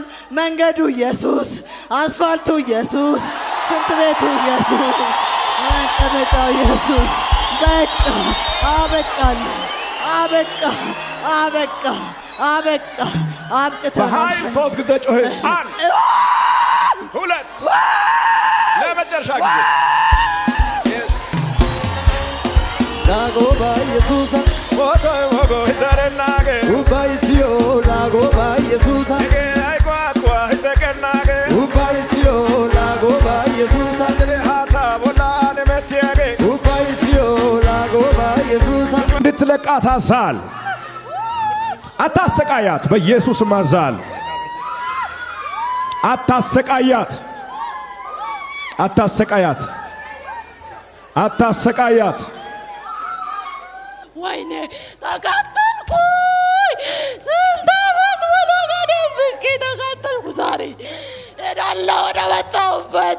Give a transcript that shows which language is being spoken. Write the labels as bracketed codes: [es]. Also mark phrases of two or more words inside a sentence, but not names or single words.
[am] መንገዱ ኢየሱስ፣ አስፋልቱ ኢየሱስ፣ ሽንት ቤቱ ኢየሱስ፣ መቀመጫው ኢየሱስ። በቃ አበቃ። በኃይል 3 ጊዜ ጮኸ። 1 2 ለመጨረሻ ጊዜ [wal] Lagoba Yesusa, Wogo Hizarenage, Ubaisio, Lagoba Yesusa, Aikwa Hitekenage, Ubaisio, Lagoba Yesusa, Hata Bolane Metiage, Ubaisio, Lagoba Yesusa. [am] እንድትለቃት አዛል አታሰቃያት። በኢየሱስ ማዛል አታሰቃያት። ወይኔ ተቃጠልኩ። ስንት ዓመት ሙሉ ተደብቄ ተቃጠልኩ። ዛሬ እሄዳለሁ ወደ መጣሁበት።